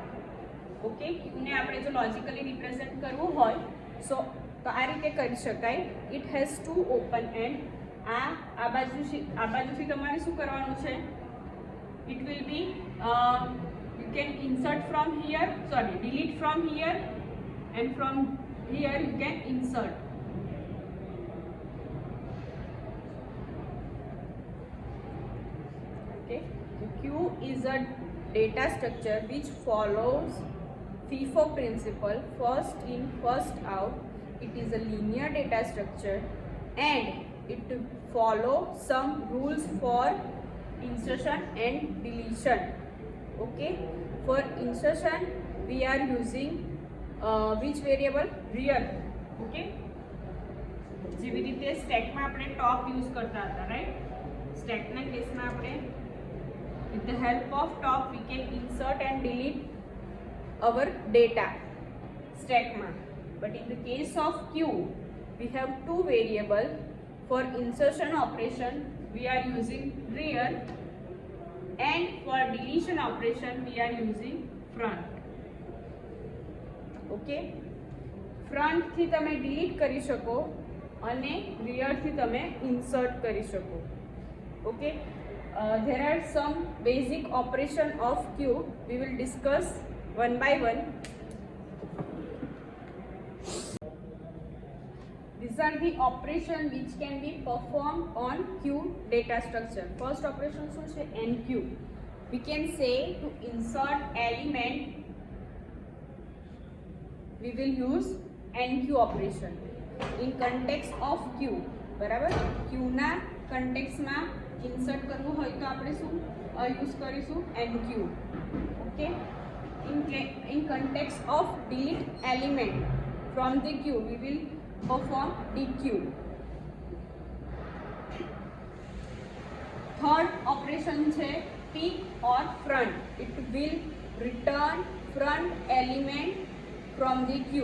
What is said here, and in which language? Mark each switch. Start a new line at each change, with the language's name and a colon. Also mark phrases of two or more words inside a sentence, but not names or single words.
Gujarati: ઓકે, ક્યુને આપણે જો
English: logically represent
Gujarati: કરવું હોય તો આ રીતે કરી શકાય.
English: it has to open end.
Gujarati: આ બાજુથી તમારે શું કરવાનું છે?
English: It will be you can insert from here, delete from here and from here you can insert. Okay, Q is a data structure which follows FIFO principle, first in, first out. It is a linear data structure and it follow some rules for insertion and deletion. Okay, for insertion we are using which variable? Real.
Gujarati: Okay, જેવી રીતે સ્ટેકમાં આપણે
English: top use
Gujarati: કરતા હતા, રાઈટ? સ્ટેકના કેસમાં આપણે
English: with the help of top we can insert and delete our data stackમાં. But in the case of Q we have two variable. For insertion operation we are using rear and for deletion operation we are using front.
Gujarati: ઓકે, ફ્રન્ટથી તમે ડિલીટ કરી શકો અને રિયરથી તમે ઇન્સર્ટ કરી શકો. ઓકે,
English: there are some basic operation of Q. We will discuss one by one. These are the operation which can be performed on Q data structure. First operation
Gujarati: શું છે? NQ.
English: We can say to insert element we will use NQ operation in context of Q.
Gujarati: બરાબર, Q ના context માં ઇન્સર્ટ કરવું હોય તો આપણે શું યુઝ કરીશું? NQ. ઓકે,
English: in context of delete element from the Q we will perform DQ. Third operation છે pick or front. It will return front element from the Q.